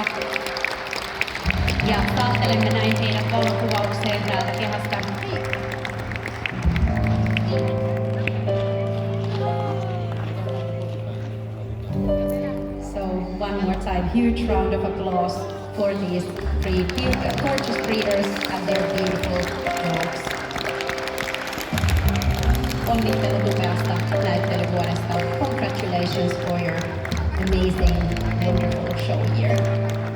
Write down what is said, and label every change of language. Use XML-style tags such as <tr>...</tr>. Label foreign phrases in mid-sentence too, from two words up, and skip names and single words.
<fi>Ja saattelemme näin heidät valokuvaukseen täältä kehästä.</fi> <en>So one more time, huge round of applause for these three gorgeous breeders and their beautiful dogs.</en> <fi>onnittelut upeasta näyttelyvuodesta.</fi> <en>Congratulations for your amazing, wonderful show here.</en>